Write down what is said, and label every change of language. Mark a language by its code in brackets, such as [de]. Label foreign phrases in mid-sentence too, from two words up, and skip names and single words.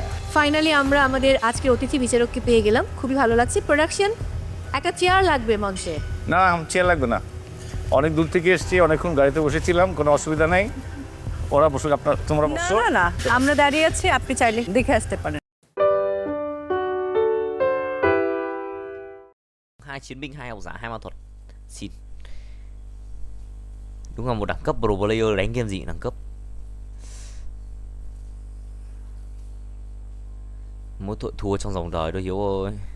[bn] ফাইনালি আমরা আমাদের আজকের অতিথি বিচারককে পেয়ে গেলাম, খুবই ভালো লাগছে। প্রোডাকশন, একটা চেয়ার লাগবে মঞ্চে। না চেয়ার লাগবে না, অনেক দূর থেকে এসেছি, অনেকক্ষণ গাড়িতে বসেছিলাম, কোনো অসুবিধা নেই। ওরা বসুক, তোমরা বসো। না না, আমরা দাঁড়িয়ে আছি, আপনি চাইলে দেখে আসতে পারেন। [vi] Hai chiến binh, hai học giả, hai ma thuật. Xin. Đúng là một đẳng cấp [en] pro player [vi] đánh game gì đẳng cấp. Mỗi tội thua trong dòng đời thôi Hiếu ơi.